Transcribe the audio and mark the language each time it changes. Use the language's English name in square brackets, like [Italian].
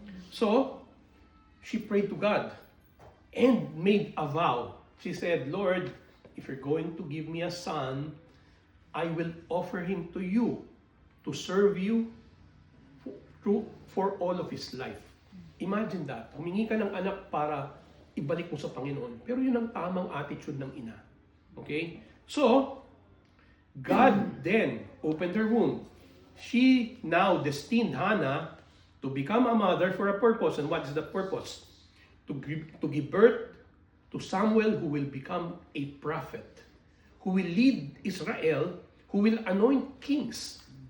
[English] So, she prayed to God and made a vow. She said, Lord, if you're going to give me a son, I will offer him to you to serve you for all of his life. Imagine that. [Filipino] Humingi ka ng anak para ibalik mo sa Panginoon. [English] Pero yun ang tamang attitude ng ina. [Filipino] Okay? [English] So, God then opened her womb. She now destined Hannah to become a mother for a purpose. And what is the purpose? To give birth to Samuel, who will become a prophet, who will lead Israel, who will anoint kings.